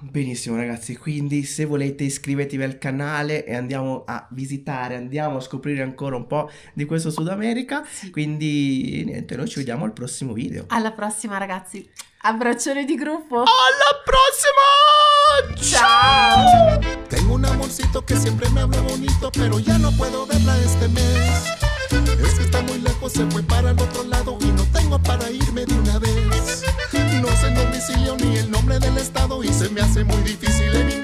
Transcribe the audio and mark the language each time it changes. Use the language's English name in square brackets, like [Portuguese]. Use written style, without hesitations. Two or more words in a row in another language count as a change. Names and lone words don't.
[Italian] Benissimo ragazzi, quindi se volete iscrivetevi al canale e andiamo a visitare, andiamo a scoprire ancora un po' di questo Sud America. Sì. Quindi niente, noi ci vediamo al prossimo video. Alla prossima ragazzi, abbraccione di gruppo. Alla prossima! Ciao! [Spanish] Tengo un amorcito que siempre me habla bonito, pero ya no puedo verla este mes. Es que está muy lejos, se fue para el otro lado y no tengo para irme de una vez. No sé el domicilio ni el nombre del estado y se me hace muy difícil